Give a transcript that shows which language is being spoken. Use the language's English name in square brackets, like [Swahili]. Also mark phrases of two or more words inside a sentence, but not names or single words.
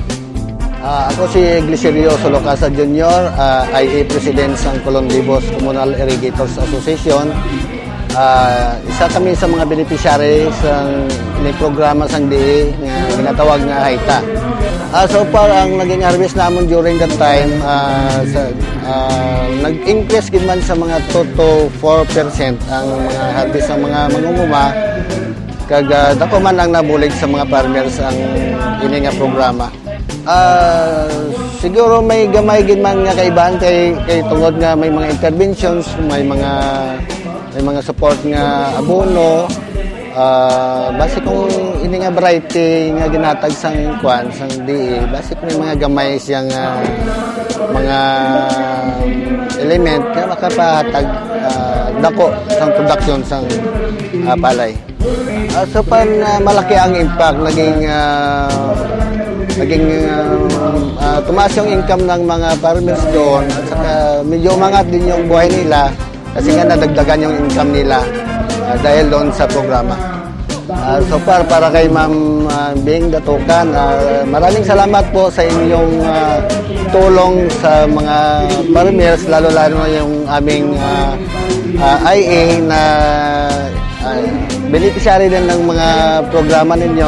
[Filipino] Ako si Glicerio Solocasa Jr., IA President ng Colon-Libos Communal Irrigators Association. Isa kami sa mga beneficiary sa programa ng DA na ginatawag na Haita. [English] So far, [Filipino] ang naging harvest namin [English] during that time, [Hiligaynon] nag-increase din man sa mga 2 to 4% ang mga harvest ng mga mangunguma. Dako man ang nabulig sa mga farmers ang ini nga programa. Siguro may gamay gid man nga kaibahan kay tungod nga may mga interventions, may mga support nga abono, basi kung ini nga variety nga ginatag sang DA, basi kung may mga gamay siyang mga element nga makapahatag dako sang production sang palay. [Filipino] So malaki ang impact, naging tumaas yung income ng mga farmers doon at saka medyo umangat din yung buhay nila Kasi nga nadagdagan yung income nila dahil doon sa programa. [English] So far, [Filipino] para kay Ma'am Bing Datukan, maraming salamat po sa inyong tulong sa mga farmers, lalo-lalo yung aming IA na beneficiary din ng mga programa ninyo.